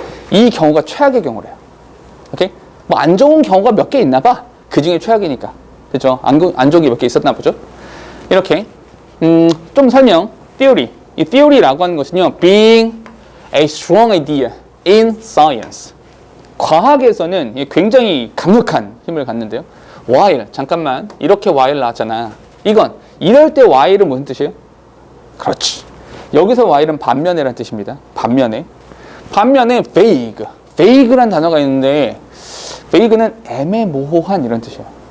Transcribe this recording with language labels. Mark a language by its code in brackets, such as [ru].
[ko] 이 경우가 최악의 경우래요. 오케이? 뭐 안 좋은 경우가 몇 개 있나 봐. 그 중에 최악이니까. 그죠? 안 좋은 게 몇 개 있었나 보죠? 이렇게. 좀 설명. theory. 이 theory라고 하는 것은요. [en] being a strong idea in science. [ko] 과학에서는 굉장히 강력한 힘을 갖는데요. while. 잠깐만. 이렇게 while 나왔잖아. 이럴 때 while은 무슨 뜻이에요? 그렇지. 여기서 while은 반면에라는 뜻입니다. 반면에 vague. vague란 단어가 있는데 vague는 애매모호한 이런 뜻이에요.